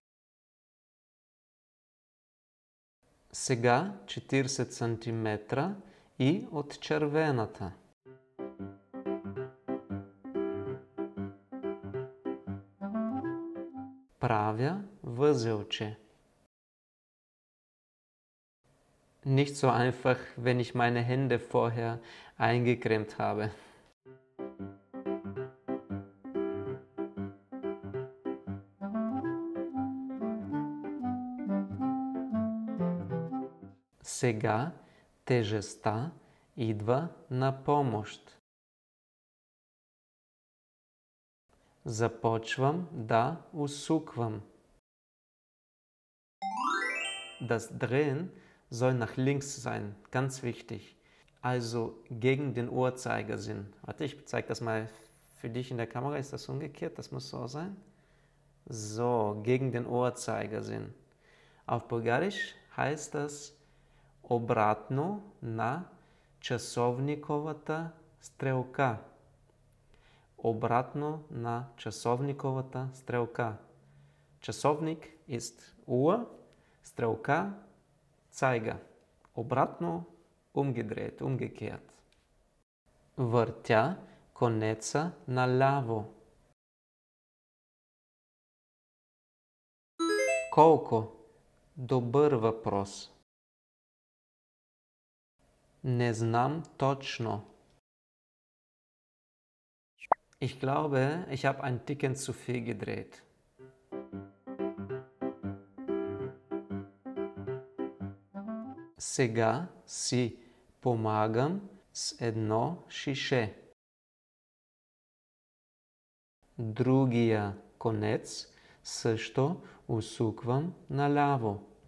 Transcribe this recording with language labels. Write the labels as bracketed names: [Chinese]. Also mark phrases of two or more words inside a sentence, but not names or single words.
[Bulgarian] Сега 40 см и от червената. Правя възелче. [German] Nicht so einfach, wenn ich meine Hände vorher eingecremt habe. [Bulgarian] Сега тежестта идва на помощ. Започвам да усуквам. [German] Das Drehen soll nach links sein, ganz wichtig. Also gegen den Uhrzeigersinn. Warte, ich zeige das mal für dich in der Kamera. Ist das umgekehrt? Das muss so sein. So, gegen den Uhrzeigersinn. Auf Bulgarisch heißt das [Bulgarian] обратно на часовниковата стрелка. Обратно на часовниковата стрелка. [German] Часовник ist Uhr, стрелка Zeiger. Обратно, umgedreht, umgekehrt. [Bulgarian] Въртя конеца наляво. Колко? Добър въпрос. Не знам точно. [German] Ich glaube, ich habe ein Ticken zu viel gedreht. [Bulgarian] Сега си помагам с едно шише. Другия конец също усуквам наляво.